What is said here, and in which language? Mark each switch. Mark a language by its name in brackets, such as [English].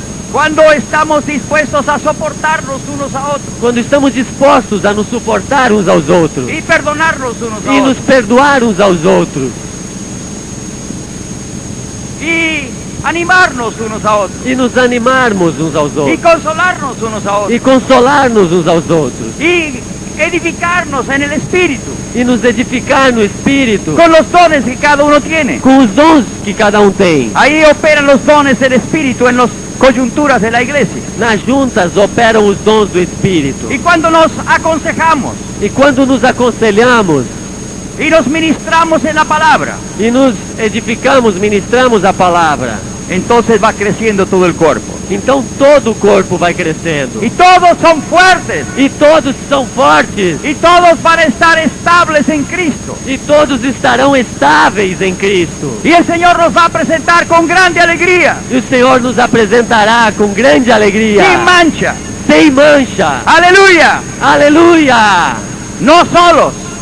[Spanish] cuando estamos dispuestos a soportarnos unos a otros [Portuguese] quando estamos dispostos a nos suportar uns aos outros [Spanish] y perdonarnos unos a [Portuguese] e nos [Spanish] otros [Portuguese] perdoar uns aos outros [Spanish] y animarnos unos a otros [Portuguese] e nos animarmos uns aos [Spanish] y [Portuguese] outros [Spanish] consolarnos unos a otros [Portuguese] e consolar-nos uns aos outros [Spanish] y edificarnos en el espíritu [Portuguese] e nos edificar no espírito [Spanish] con los dones que cada uno tiene. [Portuguese] com os dons que cada tem. [Spanish] Ahí operan los dones del espíritu en las coyunturas de la iglesia. [Portuguese] Nas juntas operam os dons do espírito. [Spanish] Y cuando nos aconsejamos [Portuguese] E quando nos aconselhamos [Spanish] y nos ministramos en la palabra, [Portuguese] e nos edificamos, ministramos a palavra, [Spanish] entonces va creciendo todo el cuerpo. [Portuguese] então todo o corpo vai crescendo. [Spanish] Y todos son fuertes. [Portuguese] E todos são fortes. [Spanish] Y todos van a estar estables en Cristo. [Portuguese] E todos estarão estáveis em Cristo. [Spanish] Y el Señor nos va a presentar con grande alegría, [Portuguese] E o Senhor nos apresentará com grande alegria, [Spanish] sin mancha. [Portuguese] sem mancha. [Spanish] Aleluya. [Portuguese] Aleluia! [Spanish] No solos.